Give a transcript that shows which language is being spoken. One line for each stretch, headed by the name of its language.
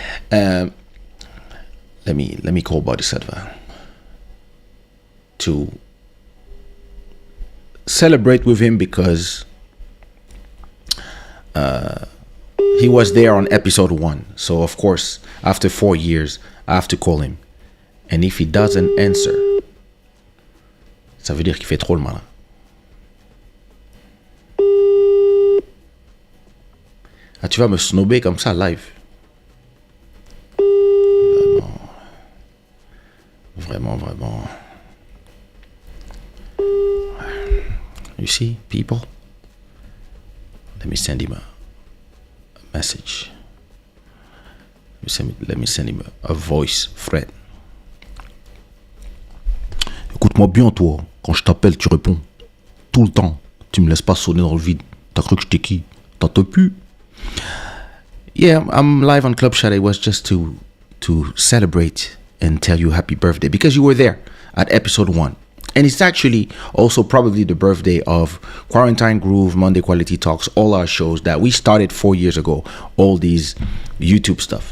English: Let me call Bodhisattva to celebrate with him because he was there on episode 1. So of course, after 4 years, I have to call him. And if he doesn't answer,
French: ça veut dire qu'il fait trop le malin. Ah, tu vas me snobber comme ça live. Vraiment, vraiment.
English: You see, people? Let me send him a message. Let me send him a voice thread.
French: Écoute-moi bien, toi. Quand je t'appelle, tu réponds. Tout le temps. Tu me laisses pas sonner dans le vide. T'as cru que j'étais qui? T'as te pu?
English: Yeah, I'm live on Club Shada. It was just to celebrate and tell you happy birthday because you were there at episode 1. And it's actually also probably the birthday of Quarantine Groove, Monday Quality Talks, all our shows that we started 4 years ago, all these YouTube stuff.